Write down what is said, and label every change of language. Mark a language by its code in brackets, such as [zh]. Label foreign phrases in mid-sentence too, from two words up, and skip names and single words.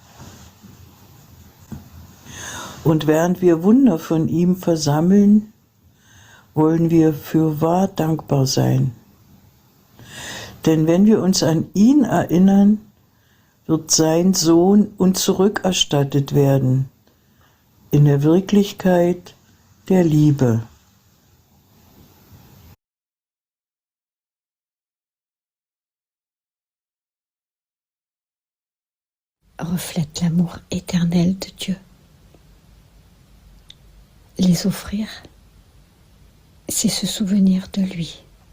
[de] Und während wir Wunder von ihm versammeln, wollen wir fürwahr dankbar sein. Denn wenn wir uns an ihn erinnern, wird sein Sohn uns zurückerstattet werden, in der Wirklichkeit der Liebe. [fr] Reflète l'amour éternel de Dieu. Les offrir, c'est se souvenir de lui.